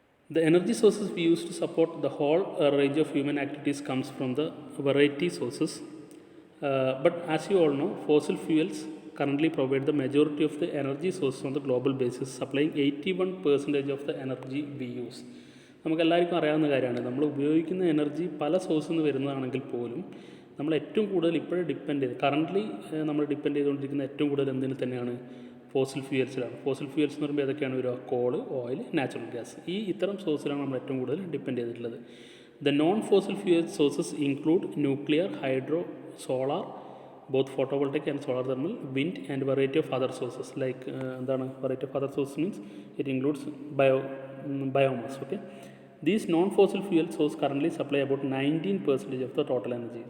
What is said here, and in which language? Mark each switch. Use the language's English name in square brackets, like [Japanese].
[English] The energy sources we use to support the whole range of human activities comes from the variety sources. But as you all know, fossil fuels currently provide the majority of the energy sources on the global basis, supplying 81% of the energy we use. [Malayalam] നമുക്കെല്ലാവർക്കും അറിയാവുന്ന കാര്യമാണ്, നമ്മൾ ഉപയോഗിക്കുന്ന energy പല സോഴ്സിൽ നിന്ന് വരുന്നതാണെങ്കിൽ പോലും നമ്മൾ ഏറ്റവും കൂടുതൽ ഇപ്പോഴും കറൻ്റ്ലി നമ്മൾ ഡിപ്പെൻഡ് ചെയ്തുകൊണ്ടിരിക്കുന്ന ഏറ്റവും കൂടുതൽ എന്തിന് തന്നെയാണ്? ഫോസിൽ ഫ്യൂവൽസിലാണ്. ഫോസിൽ ഫ്യൂവൽസ് എന്ന് പറയുമ്പോൾ ഏതൊക്കെയാണ് വരിക? Call, oil, natural gas. ഇത്തരം സോഴ്സിലാണ് നമ്മൾ ഏറ്റവും കൂടുതൽ ഡിപ്പെൻഡ് ചെയ്തിട്ടുള്ളത്. [English] The non fossil fuel sources include nuclear, hydro, solar, both photovoltaic and solar thermal, wind, and variety of other sources. Like variety of other sources means it includes biomass. Okay, these non-fossil fuel sources currently supply about 19% of the total energy.